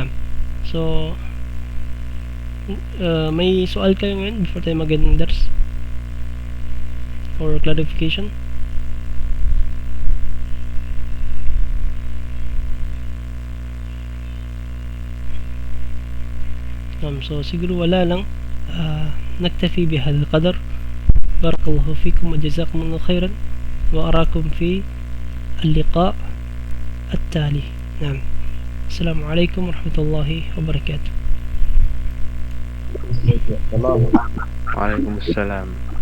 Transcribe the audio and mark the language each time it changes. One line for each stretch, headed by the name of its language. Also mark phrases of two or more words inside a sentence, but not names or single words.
Filipino: So may sual kayo ngayon before tayo mag-end ng dars or clarification? So siguro wala lang.
Arabic: نكتفي بهذا القدر. بارك الله فيكم وجزاكم الله خيرا وأراكم في اللقاء التالي. نعم. السلام عليكم ورحمة الله وبركاته. وعليكم السلام.